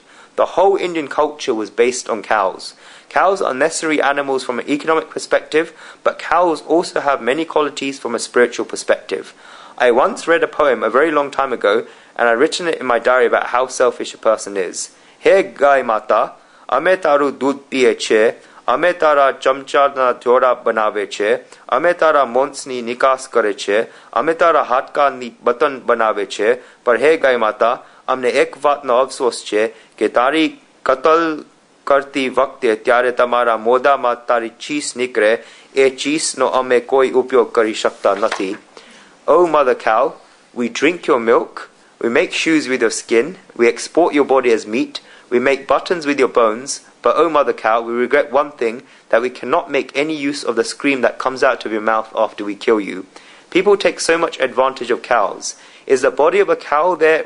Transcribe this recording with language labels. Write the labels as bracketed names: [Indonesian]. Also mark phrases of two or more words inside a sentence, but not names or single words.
[English] The whole Indian culture was based on cows. Cows are necessary animals from an economic perspective, but cows also have many qualities from a spiritual perspective. I once read a poem a very long time ago, and I've written it in my diary about how selfish a person is. [Gujarati] હે ગાય માતા, અમે તારું દૂધ પીએ છે, અમે તારા ચામડાના જોડા બનાવે છે, અમે તારા માંસની નિકાસ કરે છે, અમે તારા હાડકાના બટન બનાવે છે, પર હે ગાય માતા, [Hindi] हमने एक बात [Gujarati] નો અફસોસ છે કે તારી કતલ કરતી વખતે ત્યારે તમારા મોઢામાં તારી ચીસ નીકળે એ ચીસનો અમે કોઈ ઉપયોગ કરી શકતા નથી. [English] Oh mother cow, we drink your milk, we make shoes with your skin, we export your body as meat, we make buttons with your bones, but oh mother cow, we regret one thing, that we cannot make any use of the scream that comes out of your mouth after we kill you. People take so much advantage of cows. Is the body of a cow there?